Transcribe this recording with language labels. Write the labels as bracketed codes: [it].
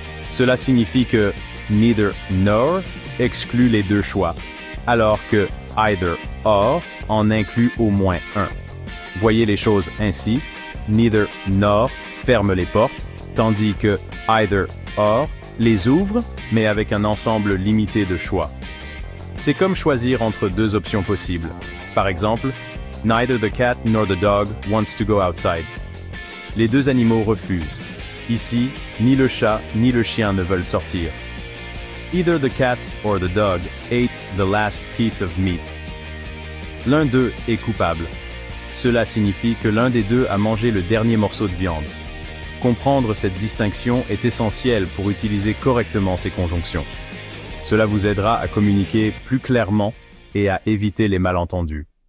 [fr] Cela signifie que neither nor exclut les deux choix, alors que either or en inclut au moins un. Voyez les choses ainsi, neither nor ferme les portes, tandis que either or les ouvre, mais avec un ensemble limité de choix. C'est comme choisir entre deux options possibles. Par exemple, [en] neither the cat nor the dog wants to go outside. [fr] Les deux animaux refusent. Ici, ni le chat ni le chien ne veulent sortir. [en] Either the cat or the dog ate the last piece of meat. [fr] L'un d'eux est coupable. Cela signifie que l'un des deux a mangé le dernier morceau de viande. Comprendre cette distinction est essentiel pour utiliser correctement ces conjonctions. Cela vous aidera à communiquer plus clairement et à éviter les malentendus.